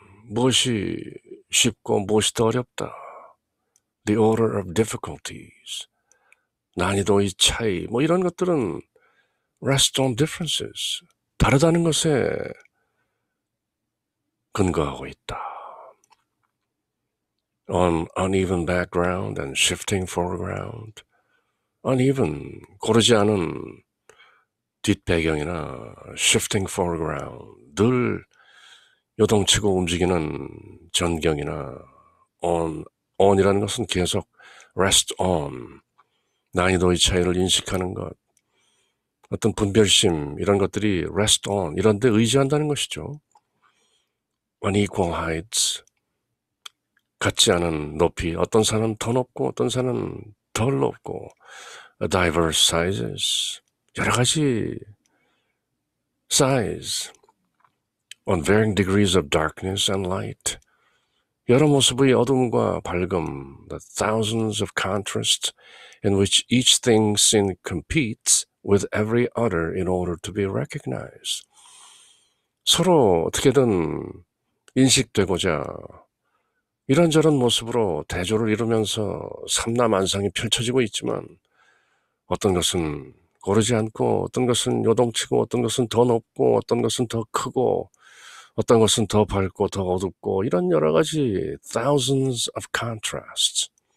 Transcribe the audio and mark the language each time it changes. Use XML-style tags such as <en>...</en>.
<ko>무엇이 쉽고 무엇이 더 어렵다.</ko> <en>The order of difficulties.</en> <ko>난이도의 차이. 뭐 이런 것들은</ko> <en>rest on differences.</en> <ko>다르다는 것에 근거하고 있다.</ko> <en>On uneven background and shifting foreground.</en> <ko>uneven, 고르지 않은 뒷배경이나</ko> <en>shifting foreground,</en> <ko>늘 요동치고 움직이는 전경이나 on이라는 것은 계속</ko> <en>rest on,</en> <ko>난이도의 차이를 인식하는 것, 어떤 분별심, 이런 것들이 rest on, 이런 데 의지한다는 것이죠.</ko> <en>unequal heights,</en> <ko>같지 않은 높이, 어떤 산은 더 높고 어떤 산은 덜 높고,</ko> <en>diverse sizes,</en> <ko>여러 가지</ko> <en>size, on varying degrees of darkness and light,</en> <ko>여러 모습의 어둠과 밝음,</ko> <en>the thousands of contrasts in which each thing seen competes with every other in order to be recognized.</en> <ko>서로 어떻게든 인식되고자 이런저런 모습으로 대조를 이루면서 삼라만상이 펼쳐지고 있지만 어떤 것은 고르지 않고 어떤 것은 요동치고 어떤 것은 더 높고 어떤 것은 더 크고 어떤 것은 더 밝고 더 어둡고 이런 여러 가지</ko> <en>thousands of contrasts.</en>